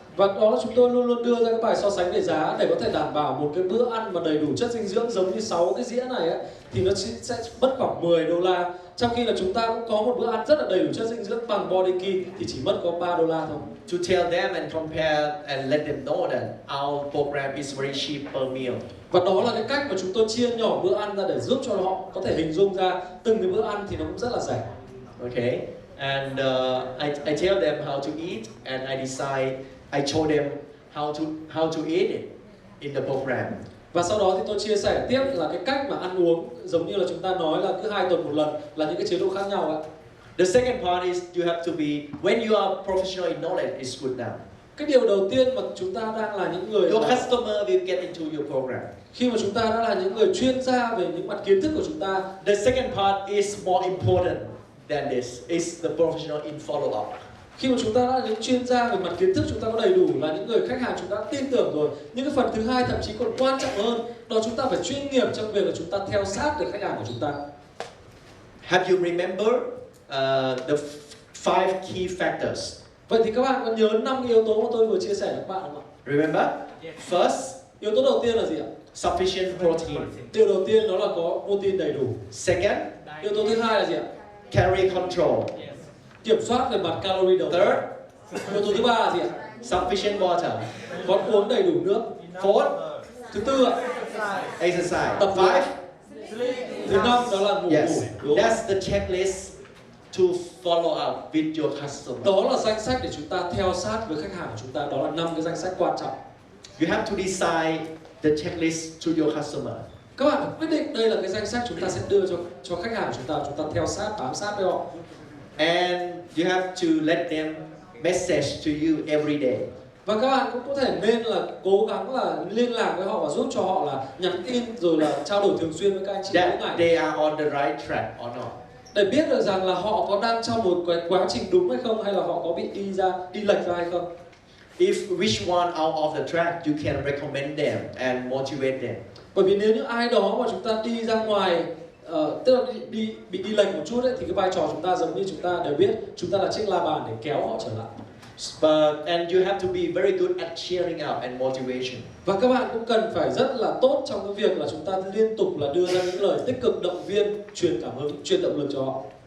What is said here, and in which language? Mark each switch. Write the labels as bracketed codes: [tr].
[vi] Và đó là chúng tôi luôn luôn đưa ra các bài so sánh về giá để có thể đảm bảo một cái bữa ăn mà đầy đủ chất dinh dưỡng giống như 6 cái dĩa này ấy, thì nó sẽ mất khoảng 10 đô la. Trong khi là chúng ta cũng có một bữa ăn rất là đầy đủ chất dinh dưỡng bằng body key thì chỉ mất có 3 đô la thôi. [en] To tell them and compare and let them know that our program is very cheap per meal. [vi] Và đó là cái cách mà chúng tôi chia nhỏ bữa ăn ra để giúp cho họ có thể hình dung ra từng cái bữa ăn thì nó cũng rất là rẻ. [en] Okay, and I tell them how to eat, and I decide. I show them how to eat it in the program. [vi] Và sau đó thì tôi chia sẻ tiếp là cái cách mà ăn uống, giống như là chúng ta nói là cứ 2 tuần một lần là những cái chế độ khác nhau ạ. [en] The second part is you have to be, when you are professional in knowledge, it's good now. [vi] Cái điều đầu tiên mà chúng ta đang là những người [en] Your customer will get into your program. [vi] khi mà chúng ta đã là những người chuyên gia về những mặt kiến thức của chúng ta. [en] The second part is more important than this. It's the professional in follow up. [vi] Khi mà chúng ta đã là những chuyên gia về mặt kiến thức, chúng ta có đầy đủ, là những người khách hàng chúng ta tin tưởng rồi. Nhưng cái phần thứ hai thậm chí còn quan trọng hơn, đó chúng ta phải chuyên nghiệp trong việc là chúng ta theo sát được khách hàng của chúng ta. [en] Have you remember the 5 key factors? [vi] Vậy thì các bạn có nhớ 5 cái yếu tố mà tôi vừa chia sẻ với các bạn không ạ? [en] Remember? First, [vi] Yếu tố đầu tiên là gì ạ? [en] sufficient protein. [vi] Điều đầu tiên đó là có protein đầy đủ. [en] Second, [vi] Yếu tố thứ hai là gì ạ? [en] calorie control. [vi] Kiểm soát về mặt calorie đầu. [en] Third, [vi] Yếu tố thứ ba là gì ạ? [en] sufficient water. [vi] Có uống đầy đủ nước. [en] Fourth, [vi] Thứ tư ạ? [en] exercise. [vi] Tập [en] Five, [vi] Thứ năm đó là ngủ [en] yes, [vi] đủ. [en] that's the checklist to follow up with your customer. [vi] Đó là danh sách để chúng ta theo sát với khách hàng của chúng ta. Đó là 5 cái danh sách quan trọng. [en] You have to decide the checklist to your customer. [vi] Các bạn phải quyết định đây là cái danh sách chúng ta sẽ đưa cho khách hàng của chúng ta theo sát, bám sát với họ. [en] And you have to let them message to you every day. [vi] Và các bạn cũng có thể nên là cố gắng là liên lạc với họ và giúp cho họ là nhắn tin rồi là trao đổi thường xuyên với các anh chị mỗi [en] That [vi] ngày, [en] they are on the right track or not. [vi] để biết được rằng là họ có đang trong một cái quá trình đúng hay không, hay là họ có bị đi lệch ra hay không. [en] If which one out of the track, you can recommend them and motivate them. [vi] Bởi vì nếu như ai đó mà chúng ta đi ra ngoài, tức là bị đi lệch một chút ấy, thì cái vai trò chúng ta giống như chúng ta đều biết, chúng ta là chiếc la bàn để kéo họ trở lại. [en] And you have to be very good at cheering up and motivation. [vi] Và các bạn cũng cần phải rất là tốt trong cái việc là chúng ta liên tục là đưa ra những lời tích cực, động viên, truyền cảm hứng, truyền động lực cho họ.